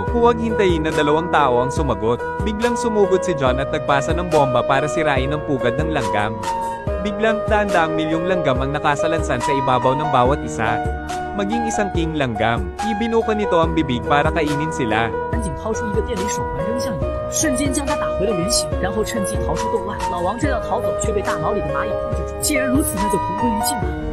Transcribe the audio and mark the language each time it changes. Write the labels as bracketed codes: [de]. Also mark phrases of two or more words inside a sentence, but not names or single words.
[tl] Huwag hintayin na dalawang tao ang sumagot. Biglang sumugod si John at nagpasa ng bomba para sirain ang pugad ng langgam. Biglang daan-daang milyong langgam ang nakasalansan sa ibabaw ng bawat isa. Maging isang king langgam. Ibinuka nito ang bibig para kainin sila. [zh] 赶紧掏出一个电力手环扔向蚁洞，瞬间将它打回了原形，然后趁机逃出洞外。老王正要逃走，却被大脑里的蚂蚁控制住。既然如此，那就同归于尽吧。